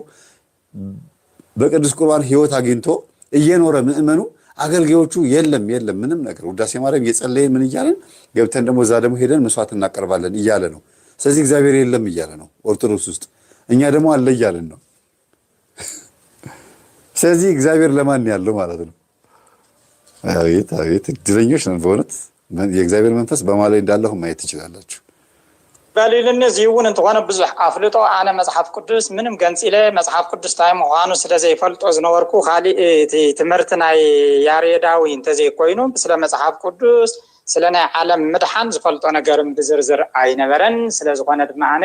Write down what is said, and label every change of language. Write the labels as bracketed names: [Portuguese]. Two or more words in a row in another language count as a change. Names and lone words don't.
[Amharic] በቅዱስ ቁርባን ህይወት አግኝቶ እየኖረ ምእመኑ አገልጋዮቹ የለም ምንም ነገር ውዳሴ ማርያም እየጸለየን ምን እያለን ገብተን ደግሞ እዛ ደግሞ ሄደን መስዋዕት እናቀርባለን እያለ ነው። ስለዚህ እግዚአብሔር የለም እያለ ነው ኦርቶዶክስ ውስጥ፣ እኛ ደግሞ አለ እያለን ነው። ስለዚህ እግዚአብሔር ለማን ያለው ማለት ነው? አቤት እድለኞች ነን በእውነት። የእግዚአብሔር መንፈስ በማላይ እንዳለሁ ማየት ትችላላችሁ። [Tigrinya] በሊልን እዚውን እንትኾነ ብዙሕ ኣፍልጦ ኣነ መጽሓፍ ቅዱስ ምንም ገንፂለ መጽሓፍ ቅዱስ ታይ ምዃኑ ስለ ዘይፈልጦ ዝነበርኩ ካሊእ ትምህርቲ ናይ ያሬዳዊ እንተዘይኮይኑ ስለ መጽሓፍ ቅዱስ ስለ ናይ ዓለም ምድሓን ዝፈልጦ ነገርም ብዝርዝር ኣይነበረን። ስለ ዝኾነ ድማ ኣነ